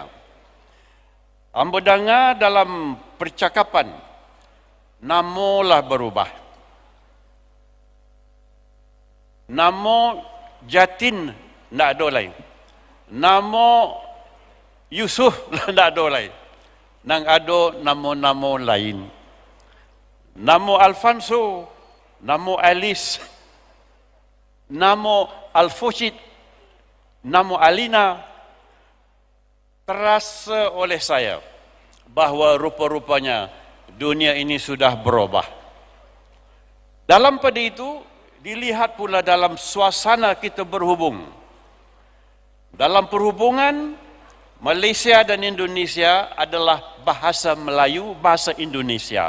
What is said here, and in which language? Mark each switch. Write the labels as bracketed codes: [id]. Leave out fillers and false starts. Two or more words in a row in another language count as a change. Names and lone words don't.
[min] Ambo dengar dalam percakapan, namolah berubah. Namo Jatin nak ada lain. Namo Yusuf nak ada lain. Nang ada namo-namo lain. Namo Alfonso, namo Alice, namo Alfoshid, namo Alina. [ms] Terasa oleh saya bahawa rupa-rupanya dunia ini sudah berubah. Dalam pada itu, dilihat pula dalam suasana kita berhubung. Dalam perhubungan, Malaysia dan Indonesia adalah bahasa Melayu, bahasa Indonesia.